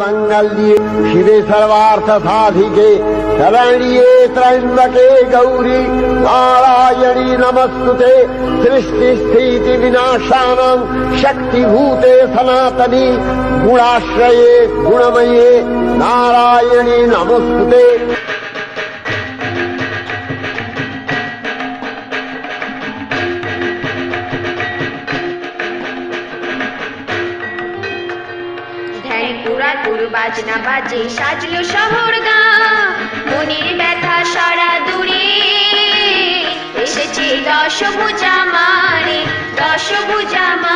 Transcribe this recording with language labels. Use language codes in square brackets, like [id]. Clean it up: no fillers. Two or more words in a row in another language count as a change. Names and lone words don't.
[sa] मंगल दिए शिवे सर्वार्थ साधिके शरण्ये त्र्यंबके गौरी नारायणी नमस्तुते सृष्टि स्थिति विनाशानां शक्तिभूते सनातनी गुणाश्रये गुणमये नारायणी नमस्तुते। [bn] বাজনা বাজে সাজলো শহর গা মনের ব্যথা সারা দূরে এসেছে দশভুজা মানে দশভুজা মা।